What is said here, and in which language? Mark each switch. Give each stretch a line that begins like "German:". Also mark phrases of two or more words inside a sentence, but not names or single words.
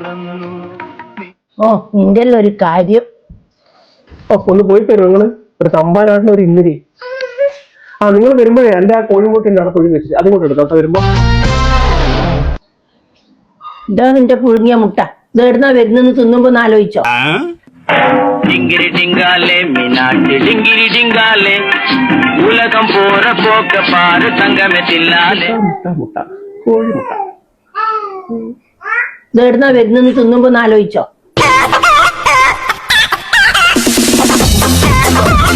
Malayalam: ഓ നിന്റെ ഒരു കാര്യം. ഒന്ന് പോയി തരും നിങ്ങള്. ഒരു തമ്പാനാട്ടിന് ഒരു ഇന്നിരി. നിങ്ങൾ വരുമ്പോഴേ എന്റെ ആ കോഴിമുട്ടിന്റെ അവിടെ കൊഴി വെച്ച് അതുകൊണ്ട് എടുത്തോട്ടെ വരുമ്പോ. ഇതാ നിന്റെ പുഴുങ്ങിയ മുട്ട. ഇത് എവിടുന്നാ വരുന്നെന്ന് തിന്നുമ്പോ ആലോചിച്ചോ?
Tamil: டிங்கிரி டிங்காலே மீனாட்சி டிங்கிரி டிங்காலே உலகம் போற போக்க பாரு தங்கமே தில்லாலே.
Malayalam: മുട്ട മുട്ട കോഴിമുട്ട. ഇത് എവിടുന്നാ വരുന്നെന്ന് തിന്നുമ്പോ ആലോചിച്ചോ?